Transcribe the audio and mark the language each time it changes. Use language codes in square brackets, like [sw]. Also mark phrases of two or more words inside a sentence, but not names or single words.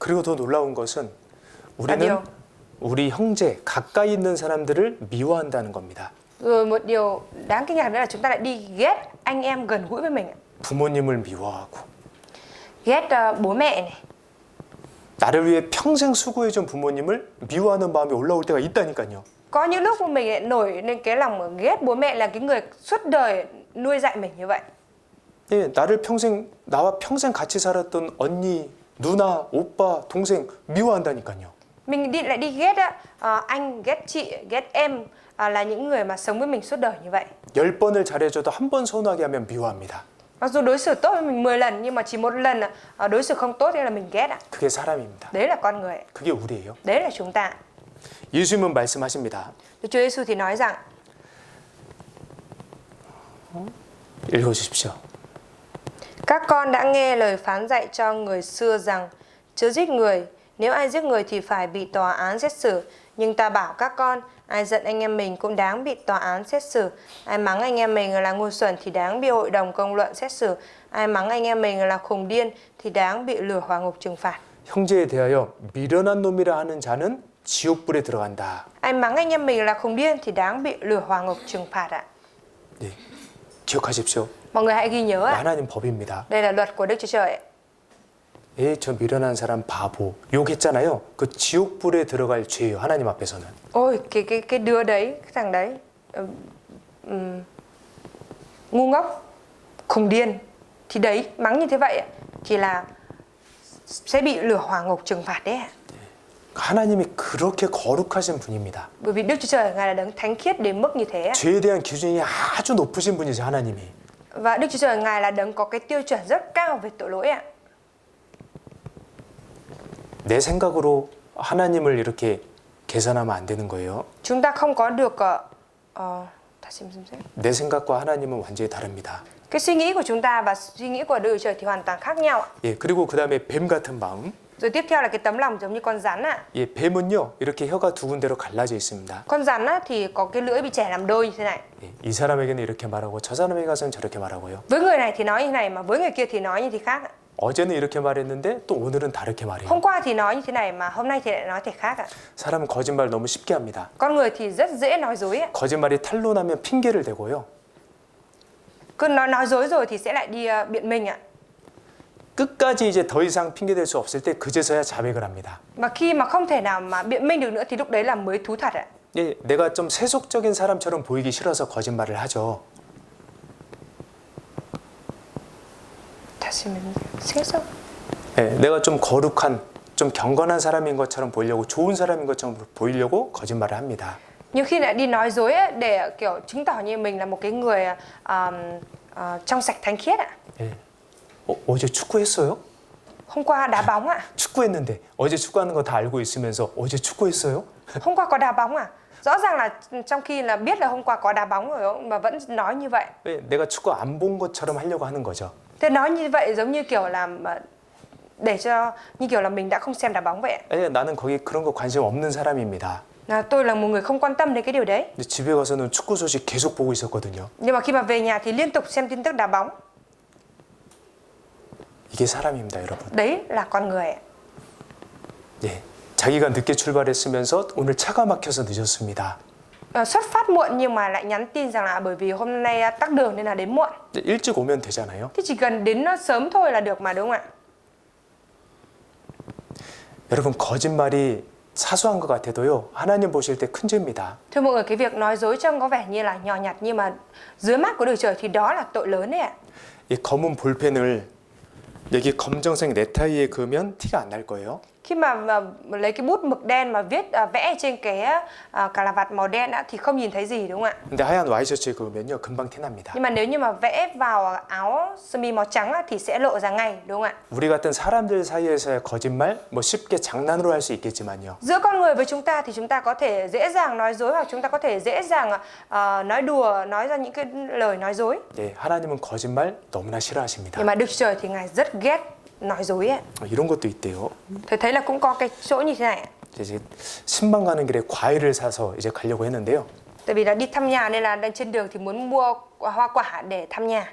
[ko] 그리고 더 놀라운 것은 우리는 아니요. 우리 형제 가까이 있는 사람들을 미워한다는 겁니다. [vi] Rồi một điều đáng kinh ngạc nữa là chúng ta lại đi ghét anh em gần gũi với mình ạ. [ko] 부모님을 미워하고 [vi] Ghét bố mẹ này. [ko] 나를 위해 평생 수고해준 부모님을 미워하는 마음이 올라올 때가 있다니까요. [vi] Có những lúc mà mình lại nổi lên cái lòng ghét bố mẹ là cái người suốt đời nuôi dạy mình như vậy. [ko] 예, 나와 평생 같이 살았던 언니, 누나, 오빠, 동생 미워한다니까요. [vi] Mình lại đi ghét anh, ghét chị, ghét em là những người mà sống với mình suốt đời như vậy. [ko] 10번을 잘해줘도 한 번 서운하게 하면 미워합니다. [vi] Mặc dù đối xử tốt với mình 10 lần nhưng mà chỉ một lần đối xử không tốt thì là mình ghét ạ. [ko] 그게 사람입니다. [vi] Đấy là con người. [ko] 그게 우리예요. [vi] Đấy là chúng ta. [ko] 예수님은 말씀하십니다. [vi] Đức Chúa Giêsu thì nói rằng [ko] 읽어주십시오. [vi] các con đã nghe lời phán dạy cho người xưa rằng chớ giết người, nếu ai giết người thì phải bị tòa án xét xử. Nhưng ta bảo các con, ai giận anh em mình cũng đáng bị tòa án xét xử. Ai mắng anh em mình là ngu xuẩn thì đáng bị hội đồng công luận xét xử. Ai mắng anh em mình là khùng điên thì đáng bị lửa hỏa ngục trừng phạt. [ko] 형제에 대하여 미련한 놈이라 하는 자는 지옥불에 들어간다. [vi] Ai mắng anh em mình là khùng điên thì đáng bị lửa hỏa ngục trừng phạt ạ. [ko] 네, 기억하십시오. [vi] Mọi người hãy ghi nhớ ạ. [ko] 하나님 법입니다. [vi] Đây là luật của Đức Chúa Trời ạ. [ko] 저 미련한 사람 바보 욕했잖아요. 그 지옥불에 들어갈 죄예요. 하나님 앞에서는. [vi] Ôi cái đứa đấy, cái thằng đấy ngu ngốc, khùng điên thì đấy mắng như thế vậy thì là sẽ bị lửa hỏa ngục trừng phạt đấy ạ. [ko] 하나님이 그렇게 거룩하신 분입니다. [vi] Bởi vì Đức Chúa Trời Ngài là đấng thánh khiết đến mức như thế ạ. [ko] 죄에 대한 기준이 아주 높으신 분이죠. 하나님이. [vi] Và Đức Chúa Trời Ngài là đấng có cái tiêu chuẩn rất cao về tội lỗi ạ. [ko] 내 생각으로 하나님을 이렇게 계산하면 안 되는 거예요. [vi] Chúng ta không có được 다시 xem. [ko] 내 생각과 하나님은 완전히 다릅니다. [vi] Cái suy nghĩ của chúng ta và suy nghĩ của Đức Chúa Trời thì hoàn toàn khác nhau ạ. [ko] 예, 그리고 그다음에 뱀 같은 마음. [vi] Rồi tiếp theo là cái tấm lòng giống như con rắn ạ. [ko] 예, 뱀은요 이렇게 혀가 두 군데로 갈라져 있습니다. [vi] Con rắn á, thì có cái lưỡi bị chẻ làm đôi như thế này. [ko] 예, 이 사람에게는 이렇게 말하고 저 사람에게 가서는 저렇게 말하고요. [vi] Với người này thì nói như thế này mà với người kia thì nói như thế khác ạ. [ko] 어제는 이렇게 말했는데 또 오늘은 다르게 말해요. [vi] Hôm qua thì nói như thế này mà hôm nay thì lại nói thể khác ạ. [ko] 사람은 거짓말 너무 쉽게 합니다. [vi] Con người thì rất dễ nói dối ạ. [ko] 거짓말이 탄로나면 핑계를 대고요. [vi] Cứ nói dối rồi thì sẽ lại đi biện minh ạ. [ko] 끝까지 이제 더 이상 핑계댈 수 없을 때 그제서야 자백을 합니다. [vi] Và khi mà không thể nào mà biện minh được nữa thì lúc đấy là mới thú thật ạ. [ko] 예, 내가 좀 세속적인 사람처럼 보이기 싫어서 거짓말을 하죠. 다시 세속. 예, 내가 좀 거룩한, 좀 경건한 사람인 것처럼 보이려고, 좋은 사람인 것처럼 보이려고 거짓말을 합니다. [vi] Nhiều khi lại đi nói dối ấy, để kiểu chứng tỏ như mình là một cái người trong sạch thánh khiết ạ. [ko] 예. 어제 축구했어요? [vi] Hôm qua đá bóng ạ. [ko] 축구했는데 어제 축구하는 거 다 알고 있으면서 어제 축구했어요? [vi] Hôm qua có đá bóng à? Rõ ràng là trong khi là biết là hôm qua có đá bóng rồi mà vẫn nói như vậy. [ko] 왜 내가 축구 안 본 것처럼 하려고 하는 거죠. [vi] Thế nói như vậy giống như kiểu là để cho như kiểu là mình đã không xem đá bóng vậy ạ. [ko] 예, 나는 거기 그런 거 관심 없는 사람입니다. [vi] Tôi là một người không quan tâm đến cái điều đấy. [ko] 근데 집에 가서는 축구 소식 계속 보고 있었거든요. [vi] Nhưng mà khi mà về nhà thì liên tục xem tin tức đá bóng. [ko] 이게 사람입니다, 여러분. [vi] Đấy là con người ạ. [ko] 예, 자기가 늦게 출발했으면서 오늘 차가 막혀서 늦었습니다. [vi] Xuất phát muộn nhưng mà lại nhắn tin rằng là bởi vì hôm nay tắc đường nên là đến muộn. [ko] 일찍 오면 되잖아요. [vi] Thì chỉ cần đến sớm thôi là được mà đúng không ạ? [ko] 여러분, 거짓말이 사소한 것 같아도요, 하나님 보실 때 큰 죄입니다. [vi] Thưa mọi người, cái việc nói dối trông có vẻ như là nhỏ nhặt nhưng mà dưới mắt của Đức Trời thì đó là tội lớn đấy ạ. [ko] 이 검은 볼펜을 여기 검정색 넥타이에 그으면 티가 안 날 거예요. [vi] Khi mà lấy cái bút mực đen mà vẽ trên cái cà la vạt màu đen thì không nhìn thấy gì đúng không ạ? [ko] 근데 하얀 와이셔츠에 그으면요 금방 티 납니다. [vi] Nhưng mà nếu như mà vẽ vào áo sơ mi màu trắng thì sẽ lộ ra ngay đúng không ạ? [ko] 우리 같은 사람들 사이에서의 거짓말 뭐 쉽게 장난으로 할 수 있겠지만요. [vi] Giữa con người với chúng ta thì chúng ta có thể dễ dàng nói dối hoặc chúng ta có thể dễ dàng nói đùa, nói ra những cái lời nói dối. [ko] 예, 하나님은 거짓말 너무나 싫어하십니다. [vi] Nhưng mà Đức Trời thì Ngài rất ghét nói dối ấy. [ko] 이런 것도 있대요. [vi] Tôi thấy là cũng có cái chỗ như thế này. [ko] 이제 신방 가는 길에 과일을 사서 이제 가려고 했는데요. [vi] Tại vì là đi thăm nhà nên là đang trên đường thì muốn mua hoa quả để thăm nhà.